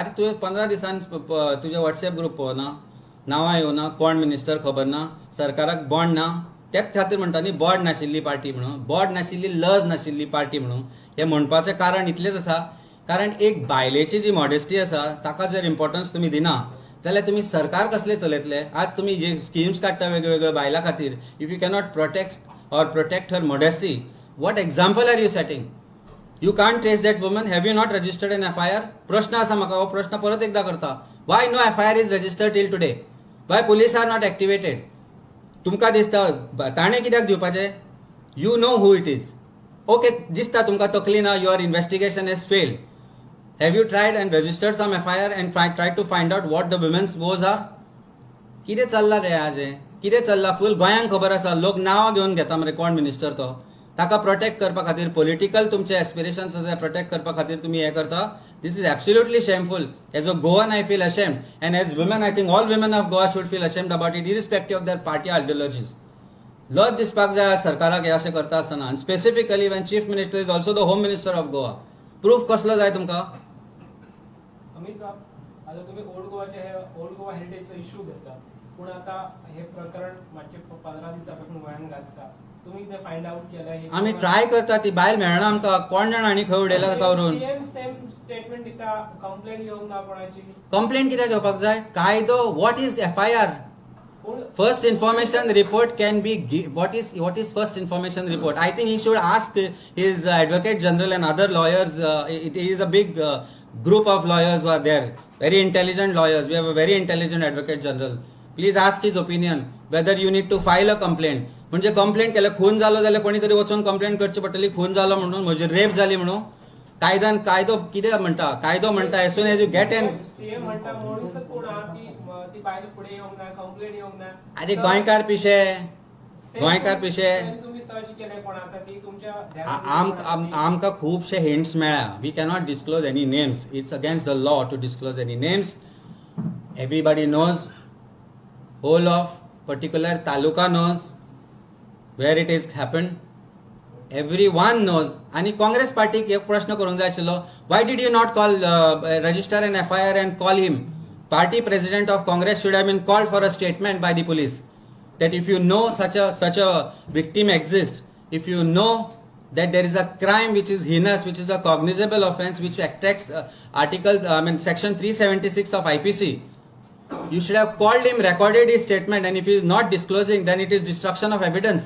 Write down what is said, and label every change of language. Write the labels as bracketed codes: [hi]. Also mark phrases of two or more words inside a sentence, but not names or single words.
[kok] अरे तुवें 15 दिसान तुजे व्हॉट्सएप ग्रुप पळोवना, नांवां येवना, कोण मिनिस्टर खबर ना, सरकाराक बॉन्ड ना. त्याच खातीर म्हणटा न्ही बॉर्ड नाशिल्ली पार्टी म्हणून, बॉर्ड नाशिल्ली, लज नाशिल्ली पार्टी म्हणून. हे म्हणपाचें कारण इतलेंच आसा, कारण एक बायलेची जी मॉडेस्टी आसा ताका जर इम्पॉर्टन्स तुमी दिना जाल्यार तुमी सरकार कसले चलयतले. आज तुमी जे स्किम्स काडटा वेगवेगळ्या बायलां खातीर, [en] If you cannot protect her modesty, what example are you setting? You can't trace that woman. Have you not registered an FIR? [kok] प्रश्न असा म्हाका, हो प्रश्न परत एकदा करता. [en] Why no FIR is registered till today? Why police are not activated? [kok] तुमकां दिसता ताणे कित्याक दिवपाचे? [en] You know who it is. [kok] Okay, दिसता तुमकां तकली ना, [en] your investigation has failed. Have you tried and registered some FIR and tried to find out what the women's woes are? [kok] कितें चल्लां रे आज हें? कितें चल्लां? फूल गोंयांक खबर आसा. लोक नांवां घेवन घेता मरे कोण मिनिस्टर तो. ताका प्रोटेक्ट करपा खातीर, पॉलिटिकल तुमचे एस्पिरेशन्स आसा प्रोटेक्ट करपा खातीर तुमी हे करता. [en] This is absolutely shameful. As a Goan I feel ashamed, and as woman I think all women of Goa should feel ashamed about it, irrespective of their party ideologies. [kok] लज दिसपाक जाय सरकाराक हे अशें करता आसतना. [en] आनी specifically when Chief Minister is also the Home Minister of Goa. [kok] प्रूफ कसलो जाय तुमकां? अमित राव, आता तुम्ही ओल्ड गोवा हेरिटेजचो इश्यू घेता, पूण आता हे प्रकरण मागचे 15 दिसांपासून गोंयान गाजता. [mr] तुम्ही ते [en] find out [mr] केलं? [kok] आम्ही ट्राय करता, ती बायल मेळना आमकां. कोण जाणा आनी खंय उडयला ताका व्हरून. [en] same statement [kok] दिता, कंप्लेंट घेवंक ना कोणाची. कंप्लेंट कित्याक घेवपाक जाय? कायदो, [en] What is FIR? First information report can be what is first information report? I think he should ask his advocate general and other lawyers. It is a big group of lawyers who are there, very intelligent lawyers. We have a very intelligent advocate general. Please ask his opinion whether you need to file a complaint. [kok] म्हणजे कंप्लेंट केलं, खून झालो जाल्यार कोणीतरी वचून कंप्लेंट करची पडटली, खून झालो म्हणून, म्हणजे रेप झाली म्हणून. कायदो कितें म्हणटा, कायदो म्हणटा [en] as soon as you get an. [kok] सीएम म्हणटा मनीसच कोण आहा ती बायल फुडें येवंक ना, कंप्लेंट येवंक ना. अरे गोंयकार पिशे, गोंयकार पिशे. तुम्ही सर्च केले कोण आसा ती तुमच्या आमकां खुबशे हिंट्स मेळ्ळा. [en] We cannot disclose any names. It's against the law to disclose any names. Everybody knows, whole of particular taluka knows where it is happened. Everyone knows. [kok] आणि काँग्रेस पार्टीक एक प्रश्न करूंक जाय आशिल्लो, [en] why did you not call register an FIR and call him? Party president of Congress should have been called for a statement by the police that if you know such a victim exists, if you know that there is a crime which is heinous, which is a cognizable offence, which attracts section 376 of IPC, you should have called him, recorded his statement, and if he is not disclosing, then it is destruction of evidence.